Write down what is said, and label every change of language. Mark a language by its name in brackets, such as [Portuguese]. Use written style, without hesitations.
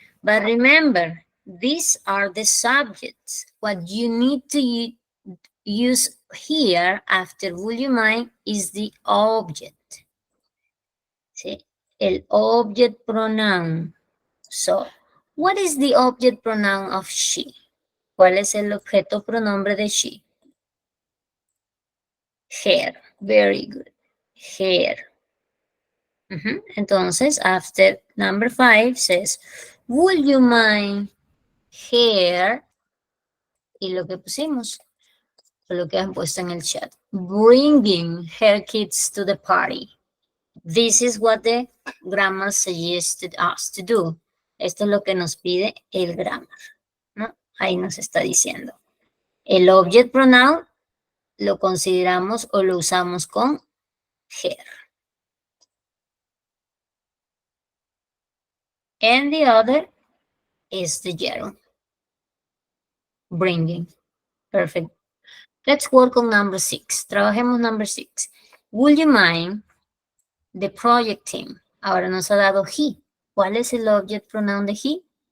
[English] But remember, these are the subjects. What you need to use here after would you mind is the object. ¿Sí? El object pronoun. So, what is the object pronoun of she? [Spanish] ¿Cuál es el objeto pronombre de she? [English] Her. Very good. Her. Entonces, after number 5 says, would you mind her? [Spanish] Y lo que pusimos, lo que han puesto en el chat, [English] bringing her kids to the party. This is what the grammar suggested us to do. [Spanish] Esto es lo que nos pide el grammar, ¿no? Ahí nos está diciendo. El object pronoun lo consideramos o lo usamos con her. [English] And the other is the gerund. Bringing. Perfect. Let's work on number 6. [Spanish] Trabajemos number 6. [English] Would you mind the project team? [Spanish] Ahora nos ha dado he. ¿Cuál es el object pronoun de he?